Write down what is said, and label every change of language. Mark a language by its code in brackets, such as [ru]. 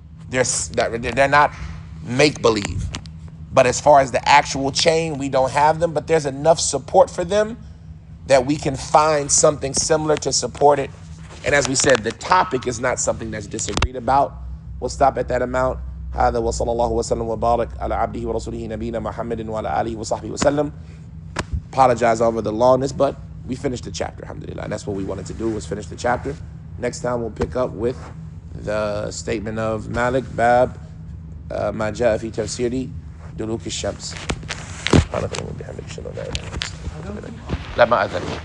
[en] They're not make-believe. But as far as the actual chain, we don't have them, but there's enough support for them that we can find something similar to support it. And as we said, the topic is not something that's disagreed about. We'll stop at that amount. [ar] هذا وصلى الله وسلم وبارك على عبده ورسوله نبينا محمد وعلى آله وصحبه وسلم. [en] Apologize over the longness, but we finished the chapter, alhamdulillah. And that's what we wanted to do, was finish the chapter. Next time we'll pick up with the statement of Malik, Bab, [ar] ما جاء في تفسير دلوك الشمس. سبحانك اللهم وبحمدك اشهد ان لا اله الا انت. لا ما اذن.